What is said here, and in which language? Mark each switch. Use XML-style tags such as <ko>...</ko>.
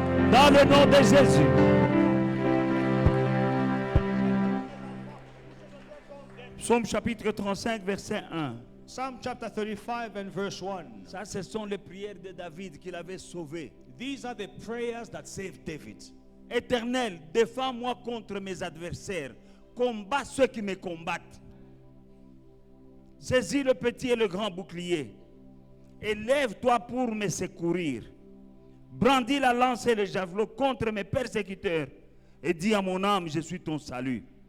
<fr>Dans le nom de Jésus. Psaume chapitre 35, verset 1.</fr> <en>Psalm chapter 35 and verse 1.</en> <fr>Ça, ce sont les prières de David qu'il avait sauvées.</fr> <en>These are the prayers that saved David.</en> <fr>Éternel, défends-moi contre mes adversaires. Combat ceux qui me combattent. Saisis le petit et le grand bouclier. Élève-toi pour me secourir. Brandis la lance et le javelot contre mes persécuteurs. Et dis à mon âme, je suis ton salut.</fr>